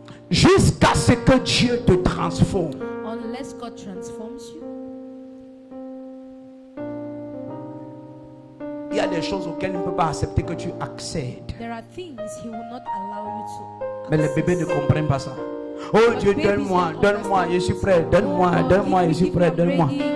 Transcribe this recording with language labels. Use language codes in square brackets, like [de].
[fr] Jusqu'à ce que Dieu te transforme. [en] Unless God transforms you. [fr] Il y a des choses auxquelles il ne peut pas accepter que tu accèdes. [en] There are things he will not allow you to. [fr] Mais les bébés ne comprennent pas ça. Oh Dieu, donne-moi, donne-moi, je suis prêt, donne-moi, donne-moi, je suis prêt, donne-moi.